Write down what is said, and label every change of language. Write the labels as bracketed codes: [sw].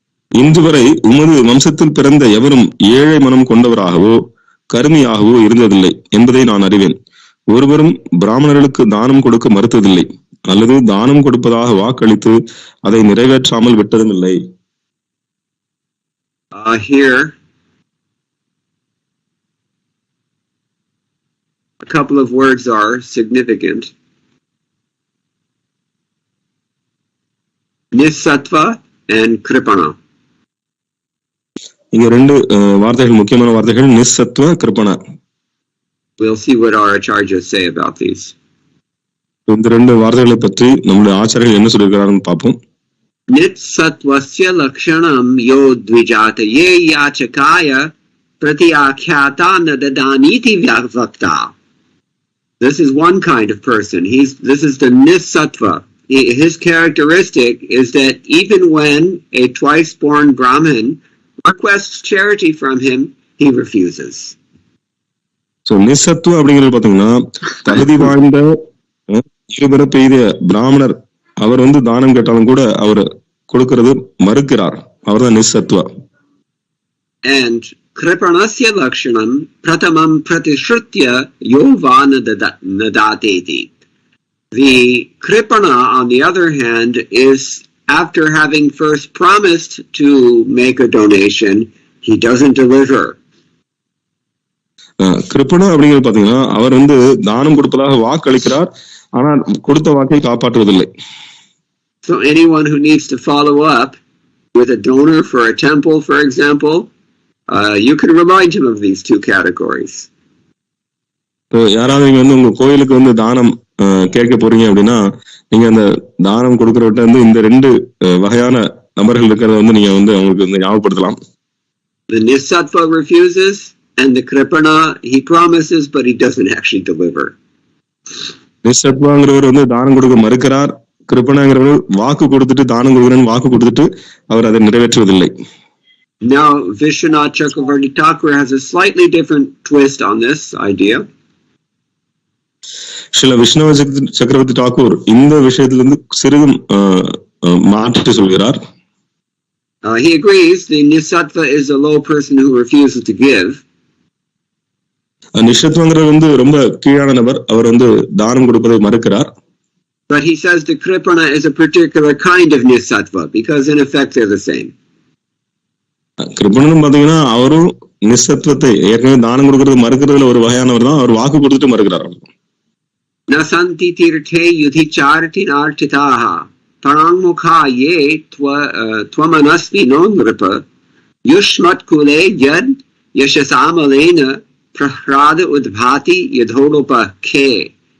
[ta] இன்று வரை உமது வம்சத்தில் பிறந்த எவரும் ஏழை மனம் கொண்டவராகவோ கருமியாகவோ இருந்ததில்லை என்பதை நான் அறிவேன். ஒருவரும் பிராமணர்களுக்கு தானம் கொடுக்க மறுத்ததில்லை அல்லது தானம் கொடுப்பதாக வாக்களித்து அதை நிறைவேற்றாமல் விட்டதும் இல்லை. [en] Here a couple of words are significant. Nisattva and Kripana. [ta] இங்க ரெண்டு வார்த்தைகள், முக்கியமான வார்த்தைகள், நிசத்வ கிருபணா. [en] We'll see what our acharyas say about these. [ta] இந்த ரெண்டு வார்த்தைகளை பற்றி நம்முடைய ஆச்சாரியர்கள் என்ன சொல்லியிருக்கிறார்கள் பார்ப்போம். [sa] Nitsattvasya lakshanam yo dvijataye yachakaya pratyakhyata nadadaniti vyavakta. [en] This is one kind of person. This is the nisattva. His characteristic is that even when a twice-born Brahmin requests charity from him, he refuses. So [ta] நிசத்துவம் அப்படிங்கிறது பாத்தீங்கன்னா தகுதி வாய்ந்த இருபிறப்பு எய்திய பிராமணர் அவர் தானம் கேட்டாலும் கூட அவர் கொடுக்கிறது மறுக்கிறார். அவர் தான் நிசத்துவா. [en] And [sa] kripanasya lakshanam pratamam pratishrutya yo va nadateti. [en] The kripana, on the other hand, is after having first promised to make a donation, he doesn't deliver. [ta] கிருப்பணா அப்படிங்கிறது பாத்தீங்கன்னா அவர் தானம் கொடுப்பதாக வாக்களிக்கிறார், ஆனால் கொடுத்த வாக்கை காப்பாற்றுவதில்லை. [en] So anyone who needs to follow up with a donor for a temple, for example, you can remind him of these two categories. [ta] யாராவது நீங்க உங்க கோயிலுக்கு தானம் கேட்க போறீங்க அப்படின்னா நீங்க அந்த தானம் கொடுக்கறவட்ட இந்த ரெண்டு வகையான நபர்கள் இருக்கிறத நீங்க அவங்களுக்கு ஞாபகப்படுத்தலாம். [en] The nisattva refuses, and the kripana, he promises but he doesn't actually deliver. [ta] நிசத்வாங்கிறவர் தானம் கொடுக்க மறுக்கிறார், கிருப்பணாங்கிறவர் வாக்கு கொடுத்துட்டு தானம் கொடுக்கிறேன்னு வாக்கு கொடுத்துட்டு அவர் அதை நிறைவேற்றுவதில்லை. [en] Now Vishwanath Chakravarti Thakur has a slightly different twist on this idea. [ta] Srila Vishnu சக்கரவர்த்தி டாக்கூர் இந்த விஷயத்திலிருந்து சிறிதும் மாற்றி சொல்கிறார். [en] He agrees the nisattva is a low person who refuses to give. [ta] நிஷத்வங்கிறவர் ரொம்ப கீழான நபர், அவர் தானம் கொடுப்பதை மறுக்கிறார். [en] But he says the kripana is a particular kind of nisattva because in effect they're the same. [ta] கிருப்பணனும் பாத்தீங்கன்னா அவரும் நிசத்துவத்தை ஏற்கனவே தானம் கொடுக்கறது மறுக்கிறதுல ஒரு வகையானவர் தான், அவர் வாக்கு கொடுத்துட்டு மறுக்கிறார். [sa] Nasanti tirthe yudhicharti nartitaha parangmukha ye twamanasvi nonripa yushmat kule yad yashasamalena prahrada udbhati yadholopa ke.